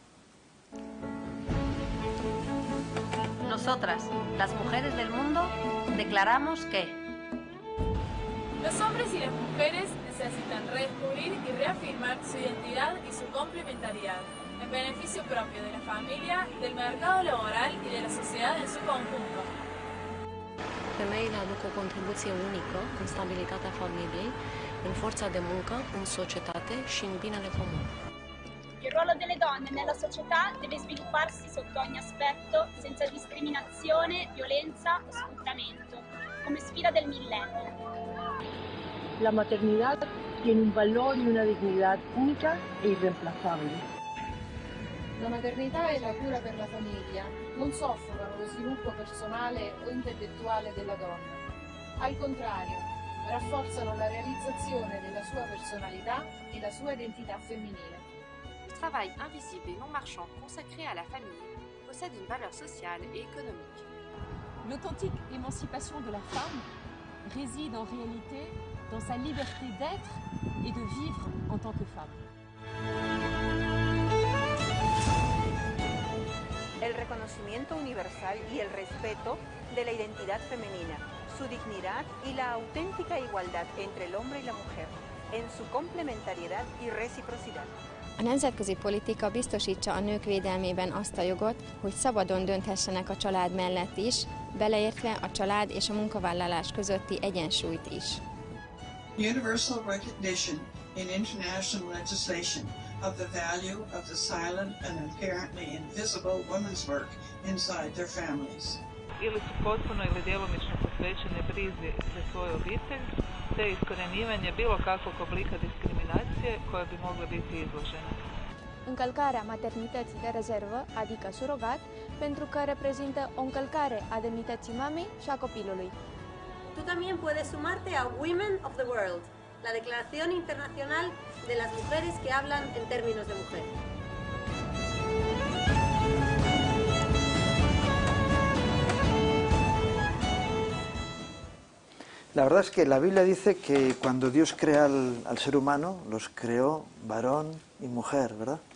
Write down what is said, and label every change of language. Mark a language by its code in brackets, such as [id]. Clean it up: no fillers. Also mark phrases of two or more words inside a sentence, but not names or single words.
[es] Nosotras, las mujeres del mundo, declaramos que los hombres y las mujeres necesitan redescubrir y reafirmar su identidad y su complementariedad. en beneficio propio de la familia, del mercado laboral y de la sociedad en su conjunto. [ro] Femeile aduc o contribuție unică în stabilitatea familiei, în forța de muncă, în societate și în binele comun. [it] Il ruolo delle donne nella società deve svilupparsi sotto ogni aspetto, senza discriminazione, violenza o sfruttamento, come sfida del millennio. [es] La maternidad tiene un valor y una dignidad única e irreemplazable. [it] La maternità e la cura per la famiglia non soffocano lo sviluppo personale o intellettuale della donna. Al contrario, rafforzano la realizzazione della sua personalità e la sua identità femminile. [fr] Le travail invisible et non marchand consacré à la famille possède une valeur sociale et économique. L'authentique émancipation de la femme réside en réalité dans sa liberté d'être et de vivre en tant que femme. [es] El reconocimiento universal y el respeto de la identidad femenina, su dignidad y la auténtica igualdad entre el hombre y la mujer, en su complementariedad y reciprocidad. [hu] A nemzetközi politika biztosítsa a nők védelmében azt a jogot, hogy szabadon dönthessenek a család mellett is, beleértve a család és a munkavállalás közötti egyensúlyt is. [en] Universal recognition in international legislation of the value of the silent and apparently invisible women's work inside their families. [hr] Ili su potpuno ili djelomično posvećene brizi za svoju obitelj, te iskorenjivanje bilo kakvog oblika diskriminacije koja bi mogla biti izložena. [ro] Încălcarea maternității de rezervă, adică surogat, pentru că reprezintă o încălcare a demnității mamei și a copilului. [es] Tú también puedes sumarte a Women of the World, la Declaración Internacional de las Mujeres que hablan en términos de mujer. La verdad es que la Biblia dice que cuando Dios crea al ser humano, los creó varón y mujer, ¿verdad?